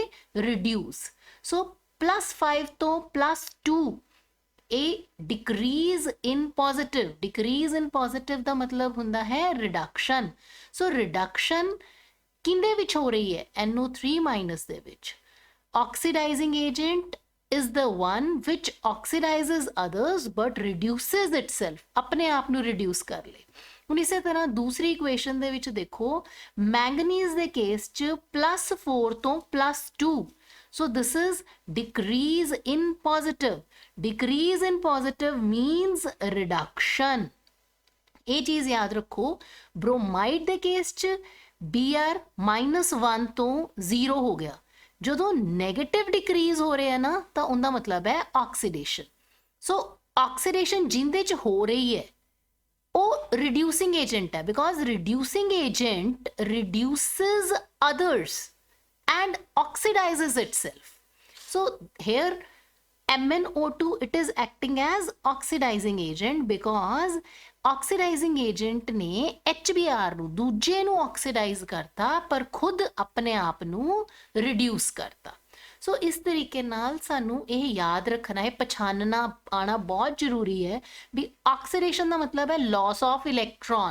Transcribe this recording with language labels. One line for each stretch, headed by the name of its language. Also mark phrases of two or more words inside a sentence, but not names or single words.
Punjabi: ਰਿਡਿਊਸ। ਸੋ +5 ਤੋਂ +2 ਇਹ
English: decrease in positive. decrease in positive
Punjabi: ਦਾ ਮਤਲਬ ਹੁੰਦਾ ਹੈ ਰਿਡਕਸ਼ਨ। ਸੋ ਰਿਡਕਸ਼ਨ ਕਿੰਦੇ ਵਿੱਚ ਹੋ ਰਹੀ ਹੈ?
English: NO3-
Punjabi: ਦੇ ਵਿੱਚ।
English: oxidizing agent is the one which oxidizes others but reduces itself,
Punjabi: ਆਪਣੇ ਆਪ ਨੂੰ ਰਿਡਿਊਸ ਕਰ ਲੇ। ਹੁਣ ਇਸੇ ਤਰ੍ਹਾਂ ਦੂਸਰੀ ਇਕੁਏਸ਼ਨ ਦੇ ਵਿੱਚ ਦੇਖੋ, ਮੈਂਗਨੀਜ਼ ਦੇ ਕੇਸ 'ਚ +4 ਤੋਂ +2,
English: so this is decrease in positive. Decrease in positive means reduction.
Punjabi: ਇਹ ਚੀਜ਼ ਯਾਦ ਰੱਖੋ। ਬ੍ਰੋਮਾਈਡ ਦੇ ਕੇਸ 'ਚ Br -1 ਤੋਂ 0 ਹੋ ਗਿਆ। ਜਦੋਂ ਨੈਗੇਟਿਵ ਡਿਕਰੀਜ਼ ਹੋ ਰਿਹਾ ਨਾ ਤਾਂ ਉਹਦਾ ਮਤਲਬ ਹੈ ਆਕਸੀਡੇਸ਼ਨ। ਸੋ ਆਕਸੀਡੇਸ਼ਨ ਜਿੰਦੇ 'ਚ ਹੋ ਰਹੀ ਹੈ ਉਹ
English: reducing agent
Punjabi: ਹੈ,
English: because reducing agent reduces others and oxidizes itself. So here MnO2, it is acting as oxidizing agent because oxidizing agent
Punjabi: ਨੇ HBr ਨੂੰ ਦੂਜੇ ਨੂੰ ਆਕਸੀਡਾਈਜ਼ ਕਰਤਾ ਪਰ ਖੁਦ ਆਪਣੇ ਆਪ ਨੂੰ ਰਿਡਿਊਸ ਕਰਤਾ। ਸੋ ਇਸ ਤਰੀਕੇ ਨਾਲ ਸਾਨੂੰ ਇਹ ਯਾਦ ਰੱਖਣਾ ਹੈ, ਪਛਾਨਣਾ ਆਣਾ ਬਹੁਤ ਜ਼ਰੂਰੀ ਹੈ ਵੀ ਆਕਸੀਡੇਸ਼ਨ ਦਾ ਮਤਲਬ ਹੈ
English: loss of electron.